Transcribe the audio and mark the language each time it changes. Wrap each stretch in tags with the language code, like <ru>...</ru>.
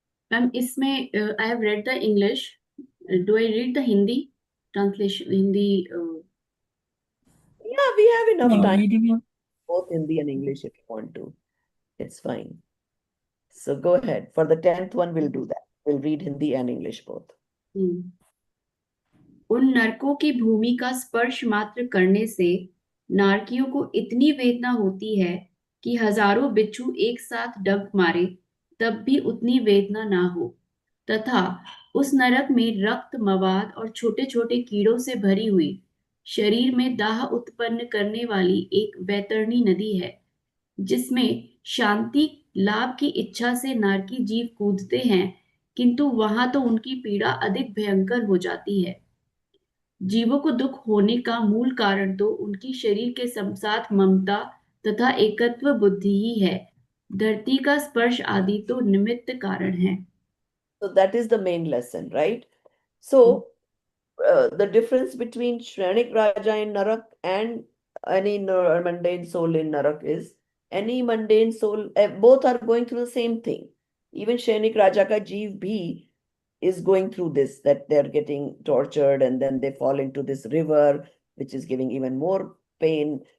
<en>Ma'am इसमें I have read the English. Do I read the Hindi translation? Hindi. Yeah, we have enough No, time, you did not. both Hindi and English if you want to. It's fine. So go ahead. For the 10th one, we'll do that. We'll read Hindi and English both.</en> <hi>उन नरकों की भूमि का स्पर्श मात्र करने से नारकियों को इतनी वेदना होती है कि हजारों बिच्छू एक साथ डंक मारे तब भी उतनी वेदना ना हो, तथा उस नरक में रक्त, मवाद और छोटे छोटे कीड़ों से भरी हुई, शरीर में दाह उत्पन्न करने वाली एक वैतरणी नदी है, जिसमें शांति लाभ की इच्छा से नारकी जीव कूदते हैं, किंतु वहां तो उनकी पीड़ा अधिक भयंकर हो जाती है। जीवों को दुख होने का मूल कारण तो उनकी शरीर के साथ ममता तथा एकत्व बुद्धि ही है। धरती का स्पर्श आदि तो निमित्त कारण है।</hi> <en>So that is the main lesson, right? So the difference between Shrenik Raja in Narak and any mundane soul in Narak is any mundane soul, both are going through the same thing. Even Shrenik Raja</en> <hi>ka jeev bhi</hi> <en>is going through this, that they're getting tortured and then they fall into this river, which is giving even more pain.</en>